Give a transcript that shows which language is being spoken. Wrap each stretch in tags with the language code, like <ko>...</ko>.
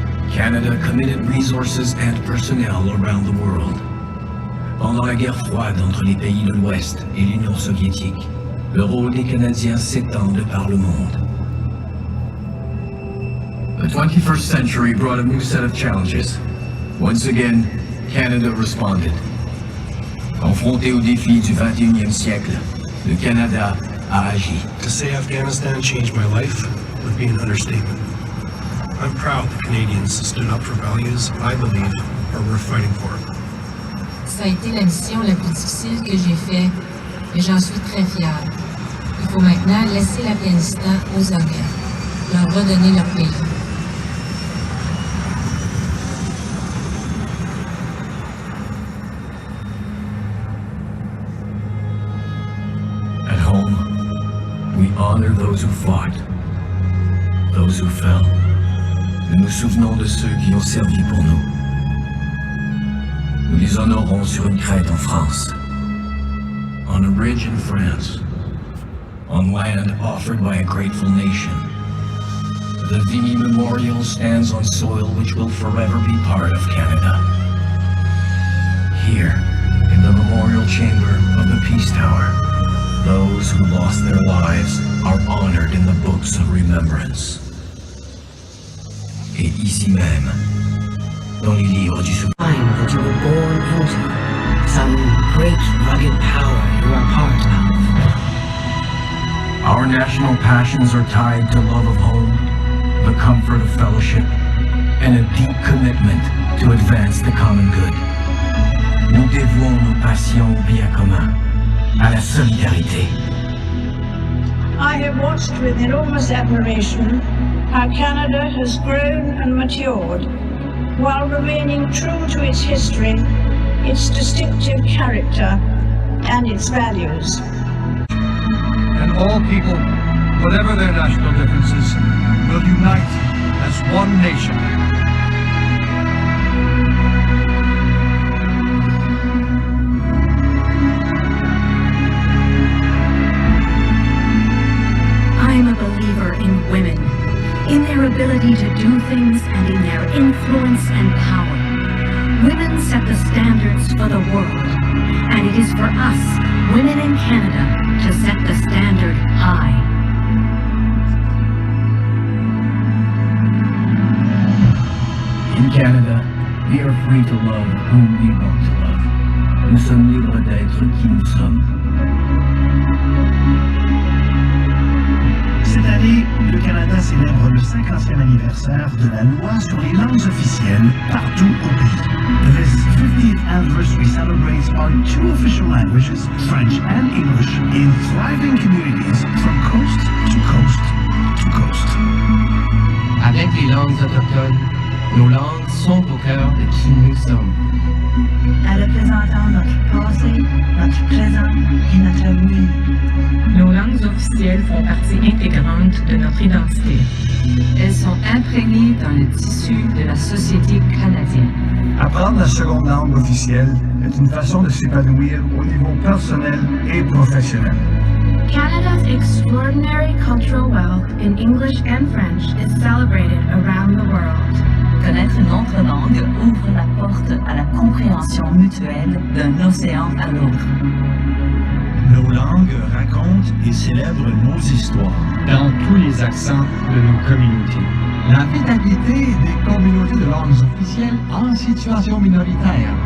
<en>Canada committed resources and personnel around the world.</en> <fr>Pendant la guerre froide entre les pays de l'Ouest et l'Union soviétique, le rôle des Canadiens s'étend de par le monde.</fr> <en>The 21st century brought a new set of challenges. Once again, Canada responded.</en> <fr>Confronté aux défis du 21e siècle, le Canada a agi.</fr> <en>To say Afghanistan changed my life would be an understatement. I'm proud the Canadians stood up for values I believe are worth fighting for.</en> <fr>Ça a été la mission la plus difficile que j'ai faite, et j'en suis très fière. Il faut maintenant laisser l'Afghanistan aux Afghans, leur redonner leur pays.</fr> <en>At home, we honor those who fought, those who fell.</en> <fr>Nous nous souvenons de ceux qui ont servi pour nous. Nous les honorons sur une crête en France,</fr> <en>on a ridge in France, on land offered by a grateful nation. The Vimy Memorial stands on soil which will forever be part of Canada. Here, in the memorial chamber of the Peace Tower, those who lost their lives are honored in the books of remembrance.</en> <fr>Et ici même, dans les livres du souvenir.</fr> <en>That you were born into some great rugged power you are part of. Our national passions are tied to love of home, the comfort of fellowship, and a deep commitment to advance the common good.</en> <fr>Nous dévouons nos passions au bien commun, à la solidarité.</fr> <en>I have watched with enormous admiration how Canada has grown and matured while remaining true to its history, its distinctive character, and its values. And all people, whatever their national differences, will unite as one nation. I'm a believer in women, in their ability to do things and in their influence and power. Women set the standards for the world, And it is for us, women in Canada, to set the standard high. In Canada, we are free to love whom we want to love.</en> <fr>Nous sommes libres d'être qui nous sommes. Cette année, le Canada célèbre le 50e anniversaire de la loi sur les langues officielles partout au pays.</fr> <en>This 50th anniversary celebrates our two official languages, French and English, in thriving communities from coast to coast to coast.</en> <fr>Avec les langues autochtones, nos langues sont au cœur de qui nous sommes. Représentant notre passé, notre présent et notre avenir. Nos langues officielles font partie intégrante de notre identité. Elles sont imprégnées dans le tissu de la société canadienne. Apprendre la seconde langue officielle est une façon de s'épanouir au niveau personnel et professionnel.</fr> <en>Canada's extraordinary cultural wealth in English and French is celebrated around the world.</en> <fr>Connaître une autre langue ouvre la porte à la compréhension mutuelle d'un océan à l'autre. Nos langues racontent et célèbrent nos histoires. Dans tous les accents de nos communautés. L'affectabilité des communautés de langues officielles en situation minoritaire</fr>